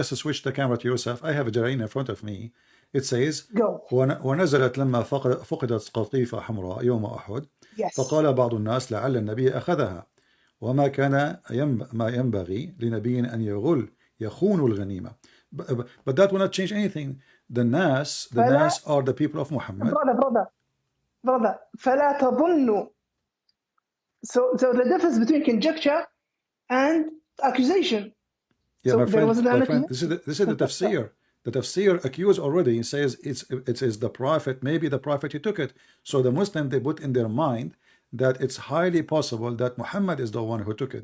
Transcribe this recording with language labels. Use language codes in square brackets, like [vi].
[en] Just to switch the camera to yourself. I have a Jalalain in front of me. It says, Go. [ar] ونزلت لما فقدت قطيفة حمراء يوم أحد فقال بعض الناس لعل النبي أخذها وما كان ما ينبغي لنبي أن يخون الغنيمة. [en] But that will not change anything. The Nas are the people of Muhammad. Brother, [ar] فلا تظنوا. [en] So the difference between conjecture and accusation. Yeah, so my there was friend, this is the tafsir. The tafsir accused already. It says it is the prophet. Maybe the prophet he took it. So the Muslim, they put in their mind that it's highly possible that Muhammad is the one who took it.